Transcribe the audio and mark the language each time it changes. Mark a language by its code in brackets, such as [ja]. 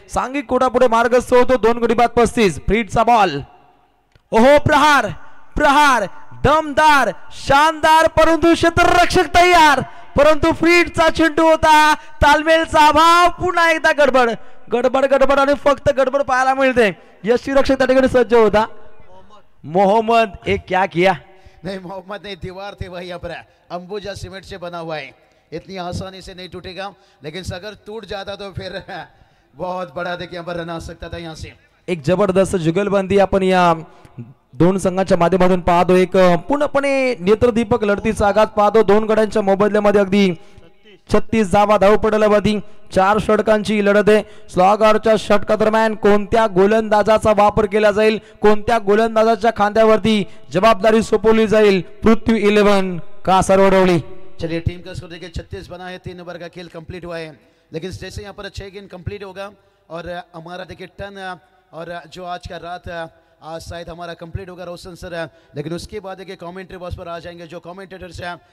[mr] सांघिक कोटापुढे मार्गस्थ होतो. 2 गडी बाद 35. फ्रीडचा बॉल, ओहो प्रहार, प्रहार दमदार शानदार, परंतु क्षेत्ररक्षक तयार, परंतु फ्रीडचा चेंडू होता, तालमेलचा अभाव, पुन्हा एकदा गडबड गडबड गडबड आणि फक्त गडबड पाहायला मिळते. यष्टीरक्षक त्या ठिकाणी सज्ज होता. [hi] मोहम्मद एक क्या किया, नहीं मोहम्मद नहीं, दीवार थे वही. यहाँ पर अंबुजा सीमेंट से बना हुआ है, इतनी आसानी से नहीं टूटेगा, लेकिन अगर टूट जाता तो फिर बहुत बड़ा देखिए यहाँ पर रन आ सकता था. यहाँ से [mr] एक जबरदस्त जुगलबंदी आपण या दोन संघाच्या माध्यमातून पाहतो. एक पूर्णपणे नेत्रदीपक लढतीचा आघात पाहतो. 2 गड्यांच्या मोबदल्यामध्ये अगदी 36 धावा धावपडल्यावरती 4 षटकांची लढत आहे. स्लॉगरच्या षटका दरम्यान कोणत्या गोलंदाजाचा वापर केला जाईल, कोणत्या गोलंदाजाच्या खांद्यावरती जबाबदारी सोपवली जाईल. पृथ्वी 11 का सरवडवली. [hi] चलिए टीम का स्कोर देखिए 36 बना है. 3 ओवर का खेल कंप्लीट हुआ है, लेकिन जैसे यहाँ पर 6 गेंद कंप्लीट होगा और हमारा देखिए टर्न और जो आज का रात आज शायद हमारा कंप्लीट होगा रोशन सर, लेकिन उसके बाद देखिए कमेंट्री बॉक्स पर आ जाएंगे जो कमेंटेटर्स हैं.